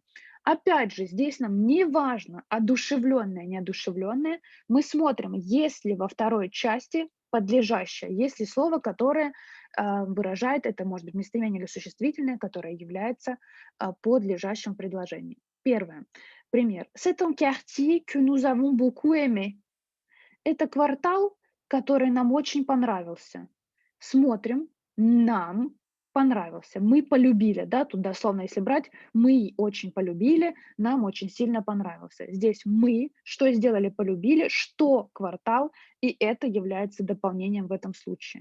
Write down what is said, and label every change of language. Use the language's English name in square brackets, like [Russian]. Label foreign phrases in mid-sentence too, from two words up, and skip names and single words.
[Russian] Опять же, здесь нам не важно, одушевленное, неодушевленное. Мы смотрим, есть ли во второй части подлежащее, есть ли слово, которое выражает, это может быть местоимение или существительное, которое является подлежащим предложением. Первое. Пример. [French] C'est un quartier que nous avons beaucoup aimé. [Russian] Это квартал, который нам очень понравился. Смотрим, нам понравился. Мы полюбили, да, тут дословно, если брать, мы очень полюбили, нам очень сильно понравился. Здесь мы, что сделали, полюбили, что квартал, и это является дополнением в этом случае.